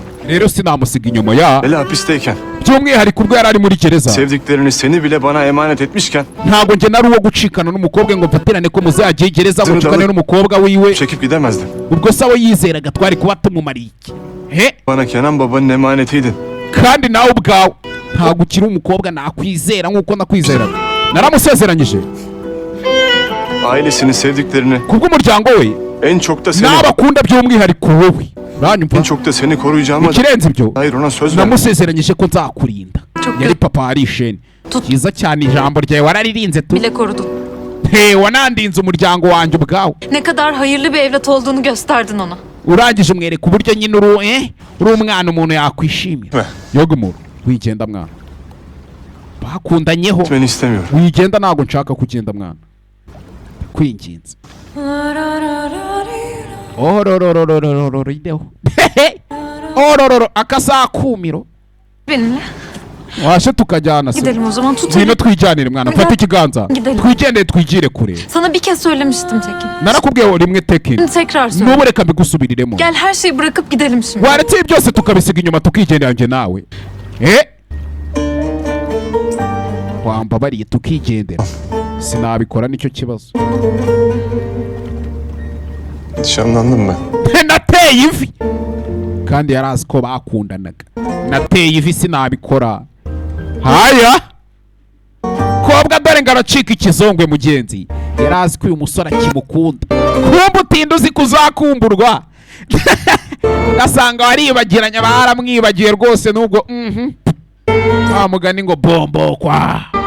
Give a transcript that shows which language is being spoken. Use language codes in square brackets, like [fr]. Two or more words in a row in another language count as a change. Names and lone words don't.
[rw] rero sinamusiga inyuma ya [tr] Hele hapisteyken. [rw] by'umwihariko ubwo yari ari muri gereza [tr] Sevdiklerini seni bile bana emanet etmişken. [rw] ntabwo njye nari uwo gucikana n'umukobwa ngo mfatirane ko muzagiye gereza ngo nshikane n'umukobwa wiwe [tr] Çekip gidemezdim. [rw] ubwo se we yizeraga twari kuba tumumariye iki [tr] Bana Kenan babanın emanetiydin. [rw] kandi nawe ubwawe ntabwo ukiri umukobwa nakwizera nk'uko nakwizeraga naramusezeranyije [tr] Ailesini, sevdiklerini, [rw] kubw'umuryango we [tr] en çok da seni. [rw] n'abakunda by'umwihariko wowe uranyumva [tr] En çok da seni koruyacağıma. [rw] ikirenze ibyo [tr] Hayır, ona söz ver. [rw] namusezeranyije ko nzakurinda [tr] Çok [rw] yari papa ari isheni cyiza cyane ijambo ryawe wararirinze tu [tr] Bile korudun. [rw] wanandinze umuryango wanjye ubwawe [tr] Ne kadar hayırlı bir evlat olduğunu gösterdin ona. [rw] urangije umwereka uburyo nyine uri umwana umuntu yakwishimira [tr] Ve [rw] yoga umuntu wigenda mwana bakundanyeho [tr] gitmeni istemiyorum. [rw] wigenda ntabwo nshaka kugenda mwana kwinginze orororororororo ideho orororo akasakumiro [tr] Benimle. [rw] washe tukajyana se [tr] Gidelim o zaman tut. [rw] ngwino twijyanire mwana [tr] Neden? [rw] fata ikiganza [tr] Gidelim. [rw] twigendere twigire kure [tr] Sana bir kez söylemiştim Tekin. [rw] narakubwiye rimwe tekini [tr] Şimdi tekrar söyle. [rw] n'ubu reka mbigusubiriremo [tr] Gel her şeyi bırakıp gidelim şimdi. [rw] waretse ibi byose tukabisiga inyuma tukigendera njye nawe wambabariye tukigendera sinabikora nicyo kibazo [tr] Nişanlandım ben. [rw] nateye ivi kandi yari azi ko bakundanaga nateye ivi sinabikora haya kobwa dore ngo aracika ikizongwe mugenzi yari azi ko uyu musore akimukunda kumva utinda uzi kuzakumburwa ugasanga waribagiranye baramwibagiye rwose nubwo wa mugani ngo bombo kwa